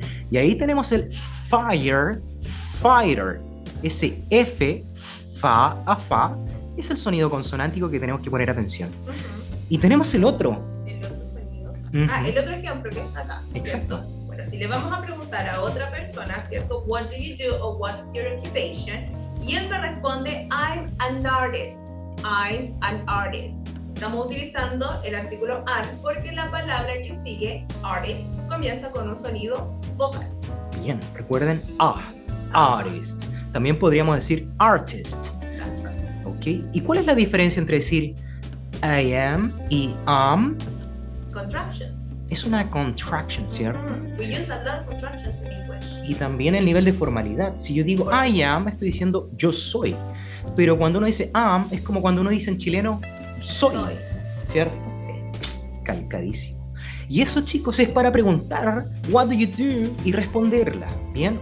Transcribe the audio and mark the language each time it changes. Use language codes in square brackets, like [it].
[es] Y ahí tenemos el firefighter. Ese F, fa a fa, es el sonido consonántico que tenemos que poner atención. Y tenemos el otro. El otro sonido. El otro ejemplo que está acá. Exacto. ¿Cierto? Bueno, si le vamos a preguntar a otra persona, ¿cierto? [en] What do you do o what's your occupation? [es] Y él me responde, [en] I'm an artist. I'm an artist. [es] Estamos utilizando el artículo an porque la palabra que sigue, artist, comienza con un sonido vocal. Bien, recuerden artist. También podríamos decir artist. [en] That's right. [es] ¿Ok? ¿Y cuál es la diferencia entre decir [en] I am [es] y am? [en] Contractions. [es] Es una contraction, ¿cierto? [en] We use a lot of contractions in English. [es] Y también el nivel de formalidad. Si yo digo [en] I am, [es] estoy diciendo yo soy. Pero cuando uno dice am, es como cuando uno dice en chileno soy. ¿Cierto? Sí. Calcadísimo. Y eso, chicos, es para preguntar [en] what do you do [es] y responderla, ¿bien?